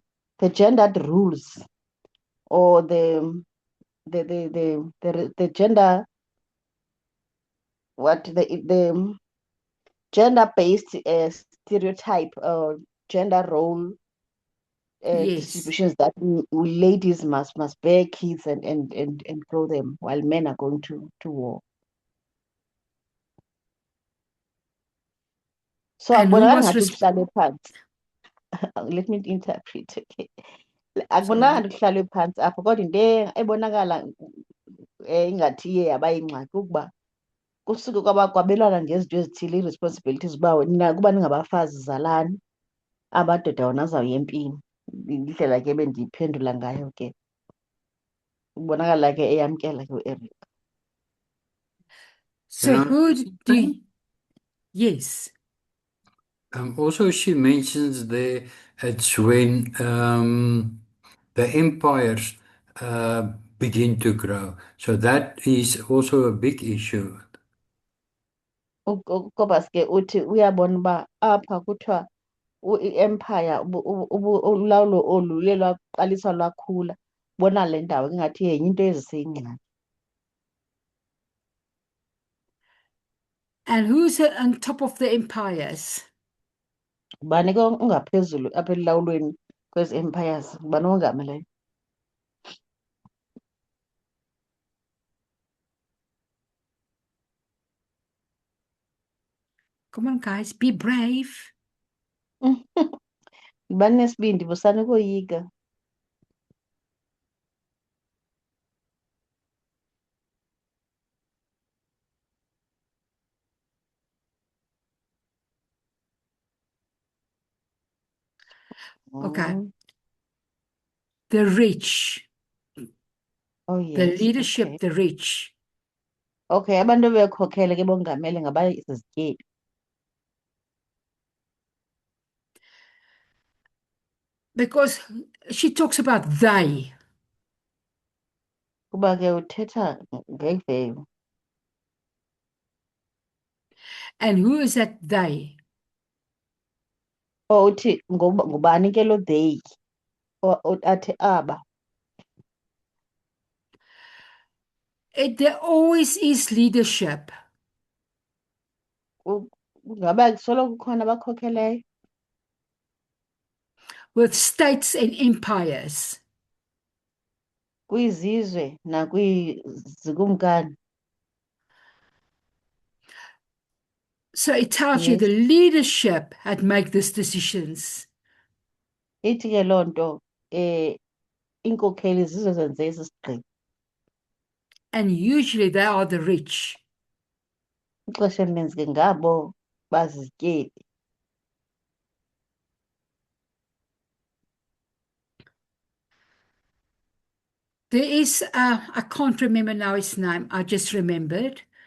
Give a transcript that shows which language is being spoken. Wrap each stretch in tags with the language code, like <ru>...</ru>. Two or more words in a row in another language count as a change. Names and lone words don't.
<en>The gendered rules or the gender, what the gender-based stereotype or gender role Yes. distributions that ladies must bear kids and grow them while men are going to war. So And who</en> <xh>akubonakali</xh> <en>was</en> <xh>ngathi res- kuhlalwe phansi.</xh> <en>Let me interpret. Okay. Sorry.</en> <xh>Akubonakali ngathi kuhlalwe phansi apho kodwa into ebonakala ingathi iye yaba yingxaki ukuba kusuke kwabelwana ngezinto ezithile ii-responsibilities uba kuba ningabafazi zalani, amadoda wona azawuya empini. Indlela ke bendiyiphendula ngayo ke ubonakala ke eyamkela ke uEric.</xh> <en>So Can I who ask do you... something? Yes. Also, she mentions there it's when the empires begin to grow. So that is also a big issue.</en> <xh>uKobus ke uthi uyabona uba apha kuthiwa i-empire ulawulo olu luye lwaqaliswa lwakhula bona le ndawo ingathi yenye into eziseyingxaki.</xh> <en>And who's on top of the empires?</en> <xh>Ubani ke ungaphezulu apha elulawulweni kwezi empires ngubani omongameleyo?</xh> <en>Come on, guys, be brave.</en> <xh>Ngubani nesibindi busani koyika?</xh> <en>Okay. Mm. The rich, Oh the yes, leadership, okay. the rich.</en> <xh>Okay, abantu bekhokhele ke bongameli ngabazizityebi.</xh> <en>Because she talks about they.</en> <xh>Kuba ke uthetha ngevewu.</xh> <en>And who is that they?</en> <xh>Oh, uthi ngubani ke lo they? Athi aba.</xh> <en>There always is leadership.</en> <xh>Ngaba kusoloko kukhona abakhokheleyo</xh> <en>With states and empires.</en> <xh>kwizizwe nakwizikumkani.</xh> <en>So it tells you Yes. the leadership had made these decisions.</en> <xh>Ithi ke loo nto iinkokheli zizo zenze esi sigqibo.</xh> <en>And usually they are the rich.</en> <xh>Ixesha elininzi ke ngabo bazizityebi.</xh> <en>There is, I can't remember now his name, I just remembered.</en>